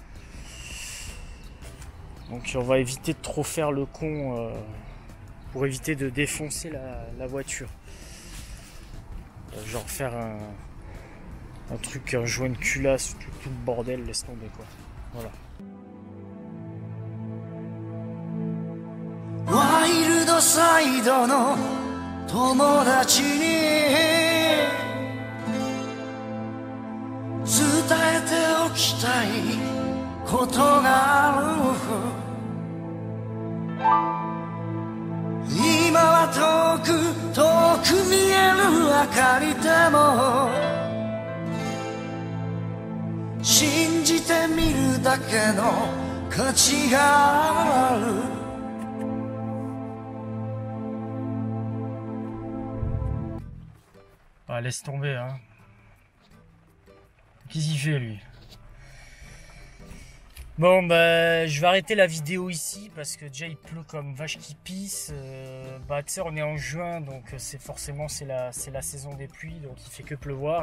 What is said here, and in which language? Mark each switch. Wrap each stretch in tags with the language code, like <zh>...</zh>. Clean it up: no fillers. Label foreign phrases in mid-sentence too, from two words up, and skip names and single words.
<fr>Donc on va éviter de trop faire le con pour éviter de défoncer la voiture. Genre faire un truc, un joint de culasse, tout le bordel, laisse tomber quoi. Voilà.</fr> <en>Wild side</en> <ja>の友達に伝えておきたいことがある。今は遠く見える明かりでも信じてみるだけの価値がある。</ja> <fr>Ah, laisse tomber, hein. Qu'est-ce qu'il fait, lui? Bon, bah, je vais arrêter la vidéo ici parce que déjà il pleut comme vache qui pisse. Tu sais, on est en juin, donc c'est la saison des pluies, donc il fait que pleuvoir.</fr>